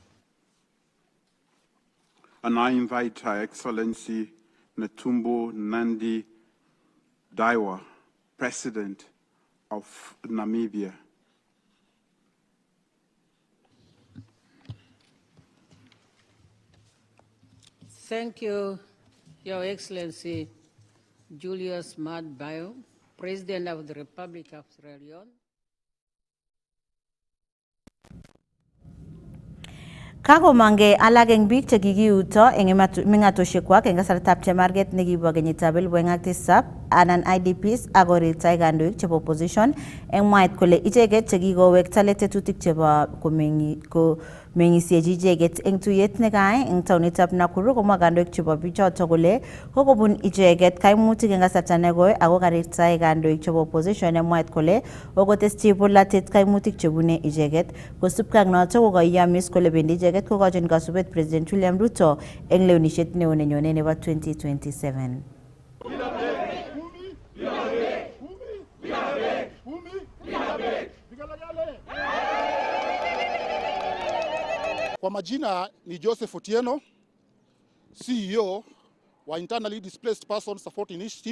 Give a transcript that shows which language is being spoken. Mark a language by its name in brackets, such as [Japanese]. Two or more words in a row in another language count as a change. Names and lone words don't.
[English] And I invite Her Excellency Netumbo Nandi Daiwa, President of Namibia. Thank you, Your Excellency Julius Maad Bio, President of the Republic of Sierra Leone. [Kalenjin] Kako mange alageng bik chekikiuto eng mingatoshekwak eng kasartab chemarget nekibo kenyitab 2007 anan IDPs akorirtoi kandoik chebo opposition eng mwaet kole icheket chekikowekta tetutik chebo komengisiechi icheket eng tuyet nekaai eng taonitab Nakuru, komwa kandoik chebo bichoto kole kokobun icheket kaimutik eng kasarta nekoi ako karirtoi kandoik chebo opposition eng mwaet kole okoteschi polatet kaimutik chebune icheket. Kosubkei ak noto kokoiyamis kole bendi icheket kokochin kasubet President William Ruto eng lewenisiet neo nenyone nebo 2027. [Swahili] Kwa majina ni Joseph Otieno, CEO wa Internally Displaced Persons Support Initiative.